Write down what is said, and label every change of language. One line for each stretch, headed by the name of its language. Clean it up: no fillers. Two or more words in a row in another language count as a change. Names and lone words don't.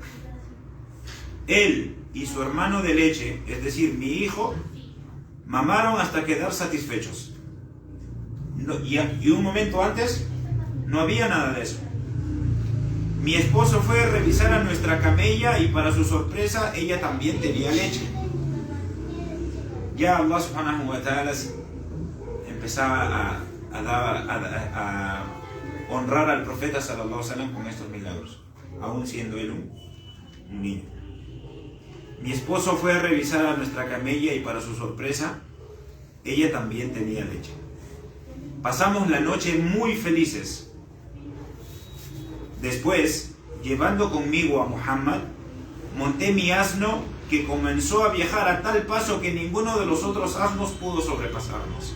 Spanish: Él y su hermano de leche, es decir, mi hijo, mamaron hasta quedar satisfechos. Y un momento antes no había nada de eso. Mi esposo fue a revisar a nuestra camella y para su sorpresa ella también tenía leche. Ya
Arabic: الله سبحانه و تعالى
Spanish: empezaba a honrar al profeta
Arabic: صلى الله عليه وسلم
Spanish: con estos milagros, aún siendo él un niño. Mi esposo fue a revisar a nuestra camella y para su sorpresa ella también tenía leche. Pasamos la noche muy felices. Después, llevando conmigo a Muhammad, monté mi asno, que comenzó a viajar a tal paso que ninguno de los otros asnos pudo sobrepasarnos.